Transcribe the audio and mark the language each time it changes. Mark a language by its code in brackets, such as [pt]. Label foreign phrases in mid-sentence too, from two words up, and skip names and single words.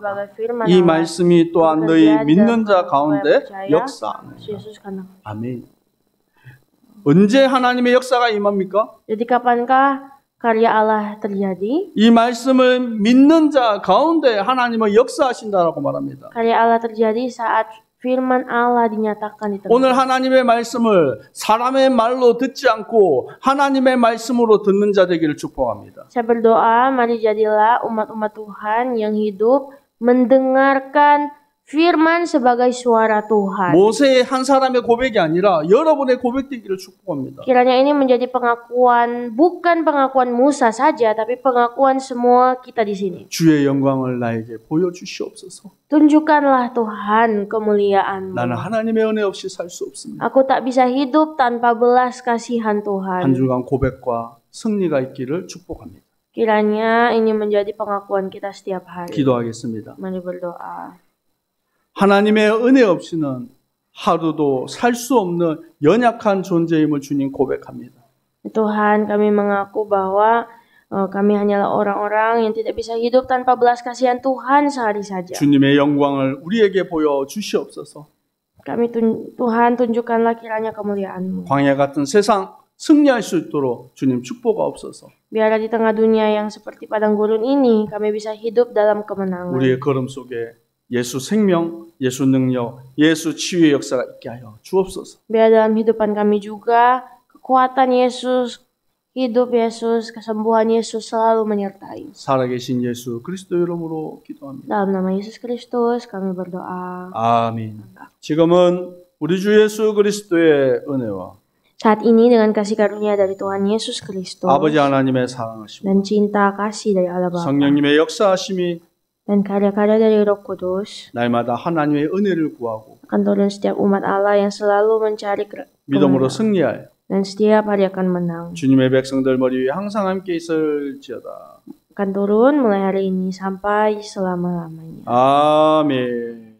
[ko] 이 말씀이 또한 너희 믿는 자 가운데 역사하느니라. 아멘. 언제 하나님의 역사가 임합니까? [id] Jadi kapankah karya Allah terjadi? [ko] 이 말씀을 믿는 자 가운데 하나님은 역사하신다라고 말합니다. [id] Karya Allah terjadi saat firman Allah dinyatakan di tengah. [ko] 오늘 하나님의 말씀을 사람의 말로 듣지 않고 하나님의 말씀으로 듣는 자 되기를 축복합니다. [id] Saya berdoa, mari jadilah umat-umat Tuhan yang hidup mendengarkan firman sebagai suara Tuhan. [ko] 모세의 한 사람의 고백이 아니라 여러분의 고백되기를 축복합니다. [id] Kiranya ini menjadi pengakuan, bukan pengakuan Musa saja, tapi pengakuan semua kita di sini. [ko] 주의 영광을 나에게 보여주시옵소서. [id] Tunjukkanlah Tuhan kemuliaan-Mu. [ko] 나는 하나님의 은혜 없이 살 수 없습니다. [id] Aku tak bisa hidup tanpa belas kasihan [ko] 한 [id] Tuhan. [ko] 주간 고백과 승리가 있기를 축복합니다. [id] Kiranya ini menjadi pengakuan kita setiap hari. [ko] 기도하겠습니다. [id] Mari berdoa. [ko] 하나님의 은혜 없이는 하루도 살 수 없는 연약한 존재임을 주님 고백합니다. [id] Tuhan, kami mengaku bahwa kami hanyalah orang-orang yang tidak bisa hidup tanpa belas kasihan Tuhan sehari saja. [ko] 주님의 영광을 우리에게 보여 주시옵소서. [id] Tuhan, tunjukkanlah kiranya kemuliaan-Mu. [ko] 광야 같은 세상 승리할 수 있도록 주님 축복하옵소서. [id] Biarlah di tengah dunia yang seperti padang gurun ini, kami bisa hidup dalam kemenangan. [ko] 우리의 걸음 속에 예수 생명, 예수 능력, 예수 치유의 역사가 있게 하여 주옵소서. [id] Biar dalam hidupan kami juga kekuatan Yesus, hidup Yesus, kesembuhan Yesus selalu menyertai. [ko] 살아계신 예수 그리스도 이름으로 기도합니다. [id] Dalam nama Yesus Kristus kami berdoa. [ko] 아멘. 지금은 우리 주 예수 그리스도의 은혜와 [id] Saat ini dengan kasih karunia dari Tuhan Yesus Kristus [ko] 아버지 하나님의 사랑하심, [id] dan cinta kasih dari Allah Bapa [ko] 성령님의 역사하심이 [id] dan karya-karya dari Roh Kudus [ko] 날마다 하나님의 은혜를 구하고 [id] akan turun setiap umat Allah yang selalu mencari [ko] 믿음으로 [id] kemenangan [ko] 승리하여 [id] dan setiap hari akan menang. [ko] 주님의 백성들 머리 위에 항상 함께 있을지어다. [id] Akan turun mulai hari ini sampai selama-lamanya. [ko] 아멘.